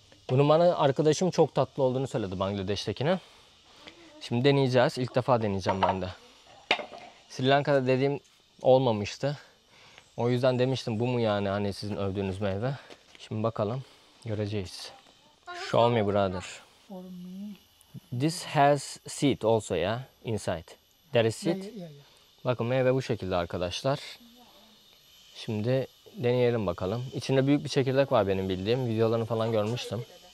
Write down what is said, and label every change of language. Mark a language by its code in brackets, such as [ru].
[tr] Bunun bana arkadaşım çok tatlı olduğunu söyledi Bangladeş'tekine. Şimdi deneyeceğiz. İlk defa deneyeceğim ben de. Sri Lanka'da dediğim olmamıştı. O yüzden demiştim bu mu yani hani sizin övdüğünüz meyve. Şimdi bakalım göreceğiz. [en] Show me brother. This has seed also ya inside. There is seed. [tr] Bakın meyve bu şekilde arkadaşlar. Şimdi deneyelim bakalım. İçinde büyük bir çekirdek var benim bildiğim. Videolarını falan görmüştüm.